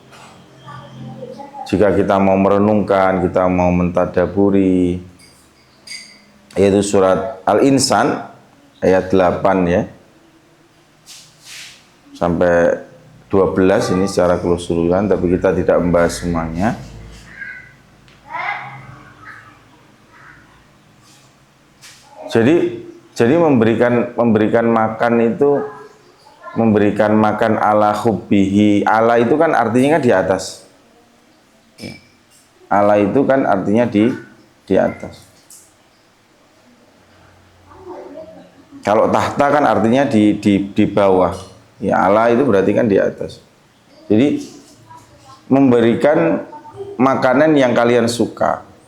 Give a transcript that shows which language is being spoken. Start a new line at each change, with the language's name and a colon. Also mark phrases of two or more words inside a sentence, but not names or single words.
Indonesian: Jika kita mau merenungkan, kita mau mentadaburi, yaitu surat Al-Insan ayat 8 ya sampai 12 ini secara keseluruhan, tapi kita tidak membahas semuanya. Jadi memberikan makan itu, memberikan makan
Arabic: على حبه.
Indonesian: Ala itu kan artinya kan di atas. Ala itu kan artinya di atas. Kalau tahta kan artinya di bawah. Ya, ala itu berarti kan di atas. Jadi memberikan makanan yang kalian suka.